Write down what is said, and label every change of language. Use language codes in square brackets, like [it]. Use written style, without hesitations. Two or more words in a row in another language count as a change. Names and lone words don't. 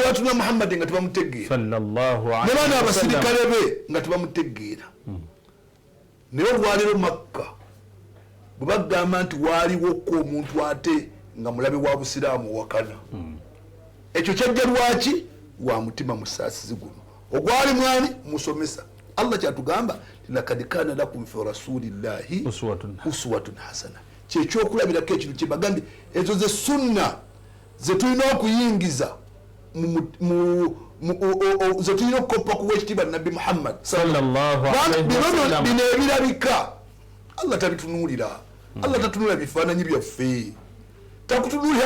[lg] batunula Muhammadi nga tebamutegeera ne baana abasirikale be nga tebamutegeera naye olwaleero Makka bwe bagamba nti waliwoko omuntu ate nga mulabe wa busiraamu wakana ekyo kyajja lwaki wa mutima musaasizi guno ogwali mwani musomesa Allah kyatugamba [ar] لقد كان لكم في رسول الله أسوة حسنة [lg] kyekyokulabirako ekintu kyebagambye ezo ze sunna zetulina okuyingiza zetulina okukoppa kuwa ekitiibwa nabbi Muhammad bino ebirabika Allah tabitunuulira Allah tatunuulira bifaananyi byaffe takutunuulira